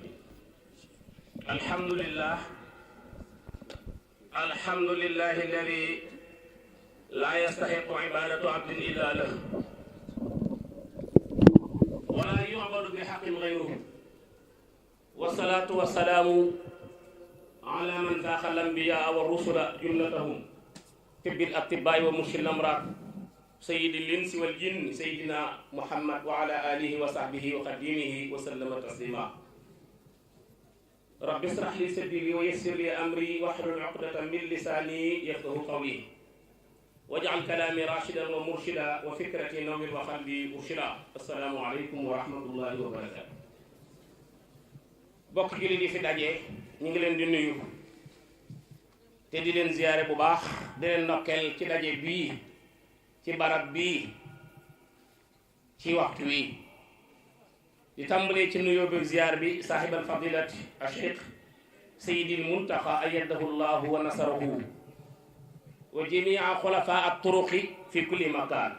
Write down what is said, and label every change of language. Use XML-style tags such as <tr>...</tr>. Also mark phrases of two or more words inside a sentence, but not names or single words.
<ar>الحمد لله الذي لا يستحق عبادة عبد إلا له ولا يعبد بحق غيره، والصلاة والسلام على من ذاق الأنبياء والرسل جملتهم طب الأطباء ومرشد الأمراض سيد الإنس والجن سيدنا محمد وعلى آله وصحبه وخديمه وسلم تسليما. رب اشرح لي صدري ويسر لي أمري واحلل عقدة من لساني يفقهوا قولي واجعل كلامي راشدا ومرشدا وفكرتي نور وقلبي مرشدا. السلام عليكم ورحمة الله وبركاته.</ar> <wo>bokk gi li fi daje ñu ngi leen di nuyu te di leen ziyaare bu baax di leen ndokkeel ci daje bii ci barab bii ci waxtu wi di tàmbalee ci nuyoo bi ziyaar bi</wo> <ar>صاحب الفضيلة الشيخ سيد المنتقى أيده الله ونصره وجميع خلفاء الطرق في كل مكان.</ar>